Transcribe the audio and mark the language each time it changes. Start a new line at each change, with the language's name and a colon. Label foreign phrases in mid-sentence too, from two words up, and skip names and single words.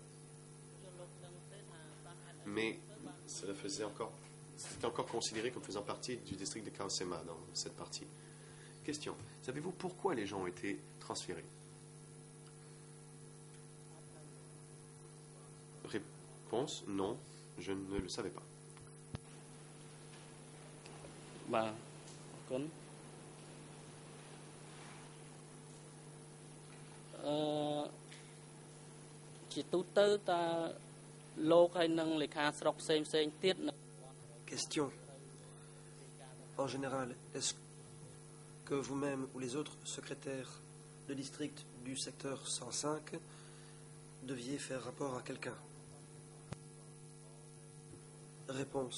French: Mais c'était encore considéré comme faisant partie du district de Khao Sema dans cette partie. Question. Savez-vous pourquoi les gens ont été transférés? Réponse. Non, je ne le savais pas.
Khmer: បាទអរគុណជាទូទៅតើលោកហើយនឹងលេខាស្រុកផ្សេងទៀត
French: Question. En général, est-ce que vous-même ou les autres secrétaires de district du secteur 105 deviez faire rapport à quelqu'un? Réponse.